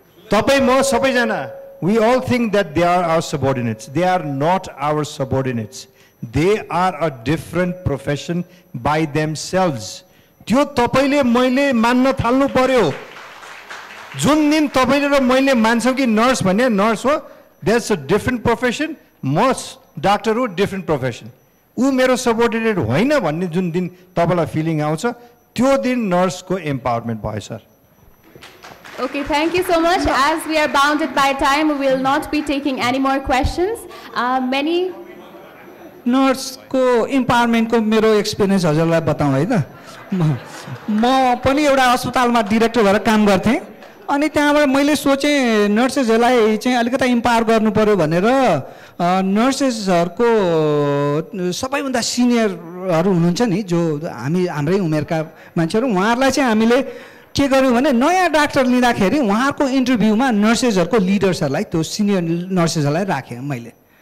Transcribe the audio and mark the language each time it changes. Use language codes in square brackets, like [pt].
[ne] तपाईँ म सबैजना, [en] we all think that they are our subordinates. They are not our subordinates. They are a different profession by themselves. [ne] त्यो तपाईले मैले मान्न थाल्नु पर्यो. जुन दिन तपाईले र मैले मान्छौँ कि नर्स भन्ने नर्स हो, [en] that's a different profession. [ne] म डाक्टर हो, [en] different profession. [ne] ऊ मेरो सबअर्डिनेट होइन भन्ने जुन दिन तपाईलाई फिलिङ आउँछ, त्यो दिन नर्सको एम्पावरमेन्ट भयो sir. [en] Okay, thank you so much. As we are bounded by time, we will not be taking any more questions. Many [ne] नर्सको इम्पावरमेन्टको मेरो एक्सपिरियन्स हजुरलाई बताउँ है त. म पनि एउटा अस्पतालमा डिरेक्टर भएर काम गर्थेँ. अनि त्यहाँबाट मैले सोचेँ नर्सेसहरूलाई चाहिँ अलिकति इम्पावर गर्नु पर्यो भनेर नर्सेसहरूको सबैभन्दा सिनियरहरू हुनुहुन्छ नि, जो हाम्रै उमेरका मान्छेहरू, उहाँहरूलाई चाहिँ हामीले के गर्यौँ भने नयाँ डाक्टर लिँदाखेरि उहाँहरूको इन्टरभ्यूमा नर्सेसहरूको लिडर्सहरूलाई, त्यो सिनियर नर्सेसहरूलाई राखेँ मैले.